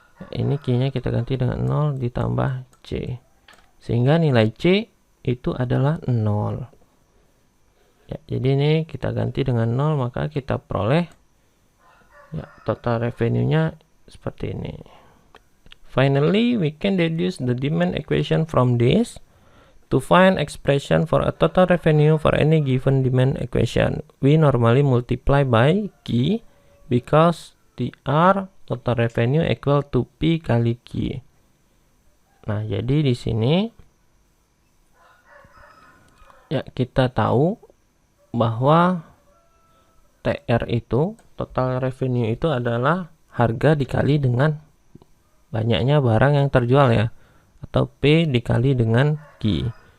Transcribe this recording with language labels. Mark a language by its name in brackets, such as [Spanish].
[Indonesian] Ini Q-nya kita ganti dengan 0 ditambah C. Sehingga nilai C itu adalah 0. Ya, jadi ini kita ganti dengan 0 maka kita peroleh ya total revenue-nya seperti ini. [English] Finally, we can deduce the demand equation from this. To find expression for a total revenue for any given demand equation, we normally multiply by Q because TR total revenue equal to P kali Q. [Indonesian] Nah, jadi di sini ya kita tahu bahwa TR itu total revenue itu adalah harga dikali dengan banyaknya barang yang terjual ya, atau P dikali dengan Q.